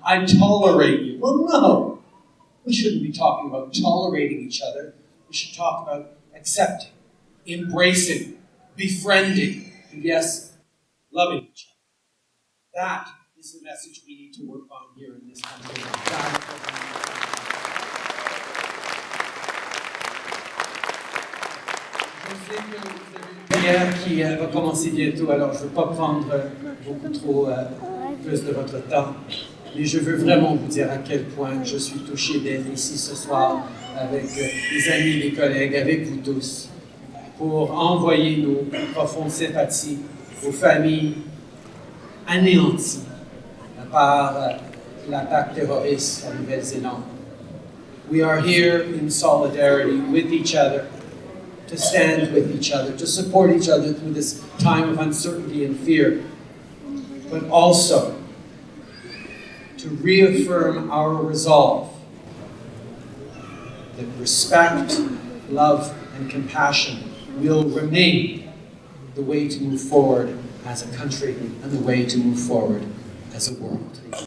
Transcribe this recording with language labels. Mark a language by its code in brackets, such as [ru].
[en] I tolerate you. Well, no. We shouldn't be talking about tolerating each other. We should talk about accepting, embracing, befriending, and yes, loving each other. That is the message we need to work on here in this country. [fr] Je sais que vous avez une guerre qui va commencer bientôt, alors je ne veux pas prendre beaucoup trop plus de votre temps, mais je veux vraiment vous dire à quel point je suis touché d'être ici ce soir avec les amis, les collègues, avec vous tous, pour envoyer nos profondes sympathies aux familles anéanties par l'attaque terroriste en Nouvelle-Zélande. [en] We are here in solidarity with each other, to stand with each other, to support each other through this time of uncertainty and fear, but also to reaffirm our resolve that respect, love, and compassion will remain the way to move forward as a country and the way to move forward as a world.